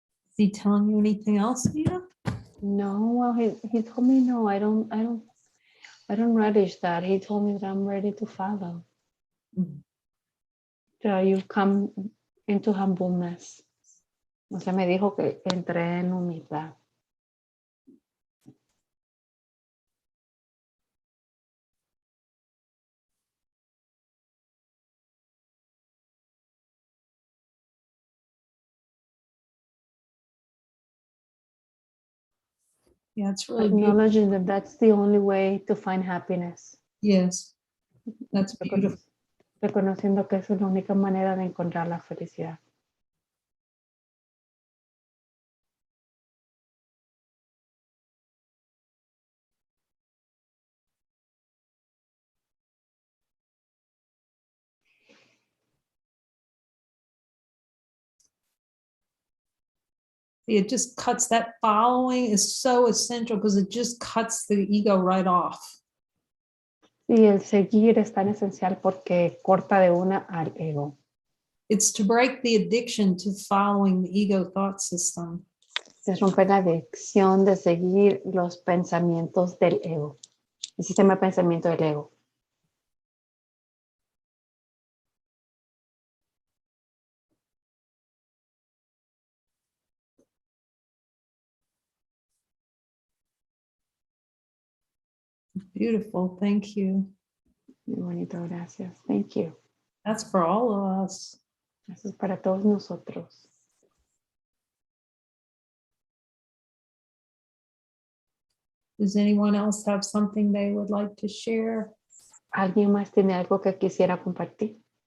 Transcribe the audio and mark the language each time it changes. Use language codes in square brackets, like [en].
[en] Is he telling you anything else, Nina? No, well, he told me no, I don't relish that. He told me that I'm ready to follow. You've come into humbleness. [es] O sea, me dijo que entré en humildad. [en] Yeah, it's really beautiful. Acknowledging that that's the only way to find happiness. Yes, that's beautiful. [es] Reconociendo que esa es la única manera de encontrar la felicidad. [en] It just cuts, that following is so essential because it just cuts the ego right off. [es] Y el seguir es tan esencial porque corta de una al ego. [en] It's to break the addiction to following the ego thought system. [es] Es romper la adicción de seguir los pensamientos del ego, el sistema de pensamiento del ego. [en] Beautiful, thank you. [es] Muy bonito, gracias. [en] Thank you. That's for all of us. [es] Eso es para todos nosotros. [en] Does anyone else have something they would like to share? [es] ¿Alguien más tiene algo que quisiera compartir?